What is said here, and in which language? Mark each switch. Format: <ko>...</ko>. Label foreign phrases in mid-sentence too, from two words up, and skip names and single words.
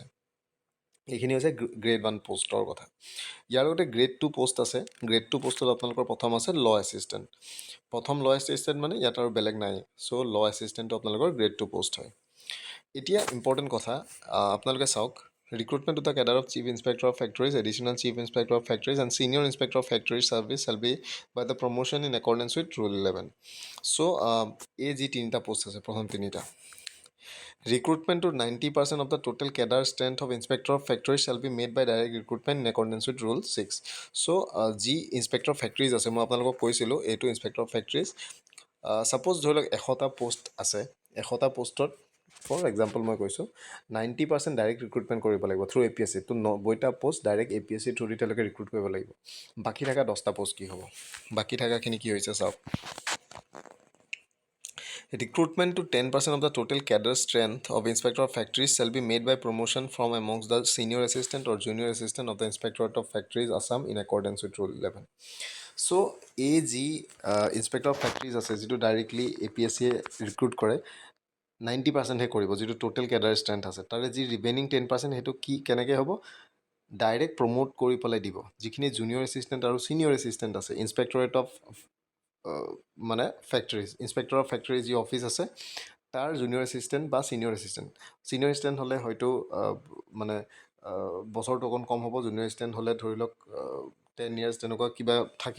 <as>এইখিনি হৈছে grade 1 পোষ্টৰ কথা। ইয়াৰ লগতে grade 2 পোষ্ট আছে। grade 2 পোষ্টত আপোনালোকৰ প্ৰথম আছে</as> <en>law assistant.</en> <as>প্ৰথম</as> <en>law assistant</en> <as>মানে ইয়াত আৰু বেলেগ নাই। চ'</as> <en>law assistantটো</en> <as>আপোনালোকৰ grade 2 পোষ্ট হয়। এতিয়া ইম্পৰ্টেণ্ট কথা, আপোনালোকে চাওক,</as> <en>recruitment to the cadre of chief inspector of factories, additional chief inspector of factories and senior inspector of factories service shall be by the promotion in accordance with rule 11. So</en> <as>এই যি তিনিটা পোষ্ট আছে, প্ৰথম তিনিটা,</as> <en>recruitment to 90% of the total cadre strength of inspector of factories shall be made by direct recruitment in accordance with rule 6.</en> <as>So যি</as> <en>inspector of factories</en> <as>আছে, মই আপোনালোকক কৈছিলোঁ এইটো</as> <en>inspector of factories,</en> <as>ছাপ'জ ধৰি লওক 100টা পোষ্ট আছে, 100টা পোষ্টত</as> <en>for example</en> <as>মই কৈছোঁ 90%</as> <en>direct recruitment</en> <as>কৰিব লাগিব</as> <en>through APSC.</en> <as>তো 90টা পোষ্ট</as> <en>direct APSC through</en> <as>দি তেওঁলোকে ৰিক্ৰুট কৰিব লাগিব। বাকী থকা 10টা পোষ্ট কি হ'ব, বাকী থকাখিনি কি হৈছে চাওক,</as> <en>recruitment to 10% of the total cadre strength of inspector of factories shall be made by promotion from amongst the senior assistant or junior assistant of the inspectorate of factories Assam in accordance with rule 11.</en> <as>চ' এই যি</as> <en>inspector of factories</en> <as>আছে, যিটো ডাইৰেক্টলি APSCয়ে ৰিক্ৰুট কৰে, 90%হে কৰিব, যিটো</as> <en>total cadre strength</en> <as>আছে। তাৰে যি ৰিমেইনিং 10% সেইটো কেনেকৈ হ'ব,</as> <en>direct promote</en> <as>কৰি পেলাই দিব। যিখিনি</as> <en>junior assistant</en> <as>আৰু</as> <en>senior assistant</en> <as>আছে</as> <en>inspectorate of</en> <as>মানে ফেক্টৰীজ,</as> <en>inspector of factory</en> <as>যি অফিচ আছে তাৰ</as> <en>junior assistant</en> <as>বা</as> <en>senior assistant</en> <as>হ'লে হয়তো মানে বছৰটো অকণ কম হ'ব,</as> <en>junior assistant</en> <as>হ'লে ধৰি লওক 10 years তেনেকুৱা কিবা থাকিব।</as>